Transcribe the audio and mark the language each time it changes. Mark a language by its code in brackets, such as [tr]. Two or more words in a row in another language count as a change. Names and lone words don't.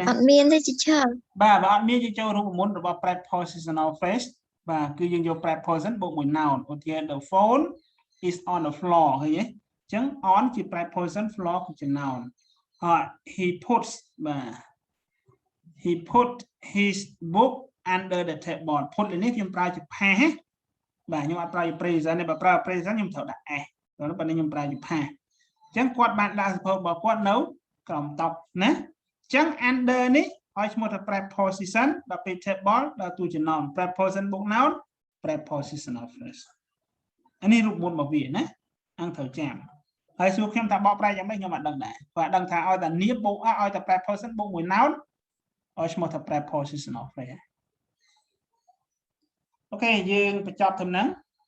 [km] អត់មានទេជីឆើ បាទអត់មានយើងចូលរូបមន្តរបស់ [en] prepositional phrase [km] បាទគឺយើងយក preposition បូកមួយ noun ឧទាហរណ៍ [en] the phone is on the floor [km] ឃើញទេអញ្ចឹង on ជា preposition floor គឺជា [en] noun he puts [km] បាទ [en] he put his book under the table put [km] នេះខ្ញុំប្រើជា past បាទខ្ញុំអត់ប្រើជា present ទេបើប្រើ present ខ្ញុំត្រូវដាក់ s ដល់បើខ្ញុំប្រើជា past អញ្ចឹងគាត់បានដាក់សភៅរបស់គាត់នៅក្រោមតុណាអញ្ចឹង under នេះឲ្យឈ្មោះថា preposition ដល់ពេល table ដល់តួជា [en] noun preposition [km] បូក [en] noun prepositional phrase [km] អានេះរូបមន្តរបស់វាណាអង្គត្រូវចាំហើយសួរខ្ញុំថាបកប្រែយ៉ាងម៉េចខ្ញុំអត់ដឹងដែរគាត់ដឹងថាឲ្យតែនាមបូកឲ្យតែ preposition បូកមួយ noun ឲ្យឈ្មោះថា [en] prepositional phrase [km] អូខេយើងបញ្ចប់ត្រឹមហ្នឹង